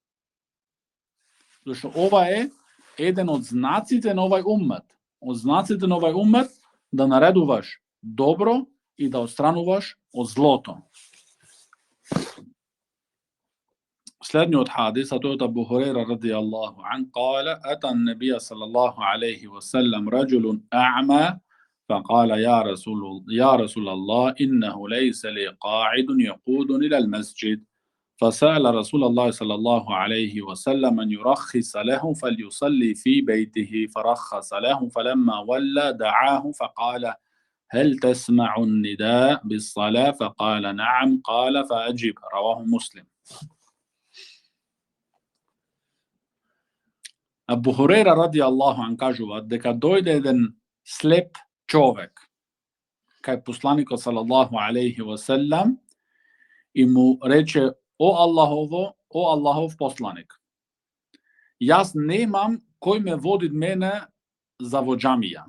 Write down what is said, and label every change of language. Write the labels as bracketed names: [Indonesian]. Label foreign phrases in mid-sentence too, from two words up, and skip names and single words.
[Macedonian] Зашто ова е еден од знаците на овај уммет. Од знаците на овај уммет да наредуваш добро и да отстрануваш од злото. Следниот хадис, а тој од Абу Хурейра [Arabic] رضي الله عنه قال أتى النبي صلى الله عليه وسلم رجل أعمى, فقال يا رسول الله إنه ليس لي قاعد يقودني إلى المسجد فسأل رسول الله صلى الله عليه وسلم أن يرخص له فليصلي في بيته فرخص له فلما ولى دعاه فقال هل تسمع النداء بالصلاة فقال نعم قال فأجب رواه مسلم. [Macedonian] Абу Хурейра [Arabic] رضي الله عنه [Macedonian] кажува дека дојде еден слеп човек кај посланикот [Arabic] صلى الله عليه وسلم [Macedonian] и му рече: о Аллахов посланик, јас немам кој ме води мене за во џамија.